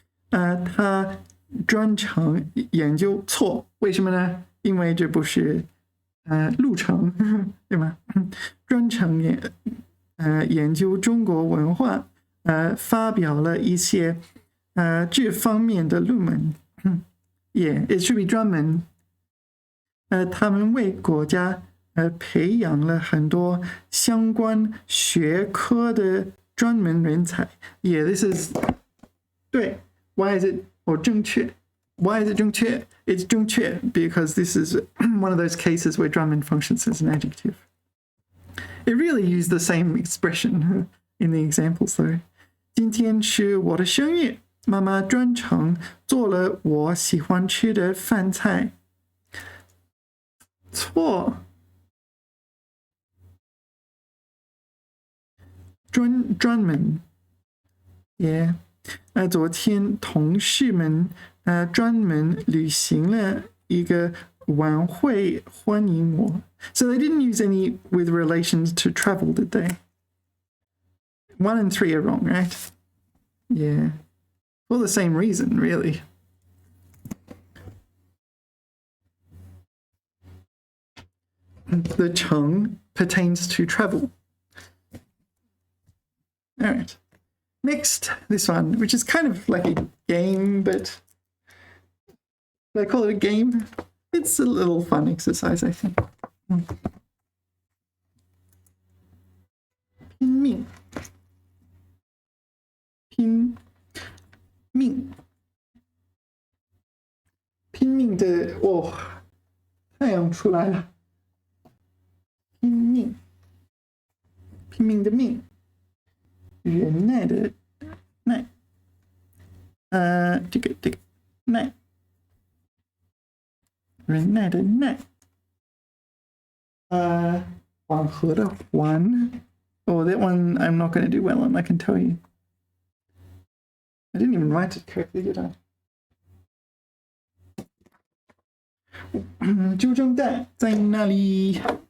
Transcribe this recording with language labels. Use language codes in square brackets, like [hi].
[zh] 他专程研究错，为什么呢？因为这不是路程，对吗？专程研究中国文化，发表了一些这方面的论文。 [en] Yeah, it should be 专门。 [zh] 他们为国家培养了很多相关学科的专门人才。 [en] Yeah, this is 对。 Why is it 正确 ？Why is it 正确 ？It's 正确 because this is one of those cases where 专门 functions as an adjective. It really used the same expression in the examples though. [zh] 今天是我的生日，妈妈专程做了我喜欢吃的饭菜。错。专门 ，yeah，昨天同事们专门旅行了一个晚会欢迎我。 [en] So they didn't use any with relations to travel, did they? 1 and 3 are wrong, right? Yeah, for the same reason, really. The 程 pertains to travel. All right. Next, this one, which is kind of like a game, but I call it a game. It's a little fun exercise, I think. [zh] 拼命，拼命，拼命的哦，太阳出来了。拼命，拼命的命。忍耐的耐，这个耐，忍耐的耐，缓和的缓。 [en] Oh, that one I'm not going to do well on, I can tell you. I didn't even write it correctly, did I? [zh] 纠正带在那里。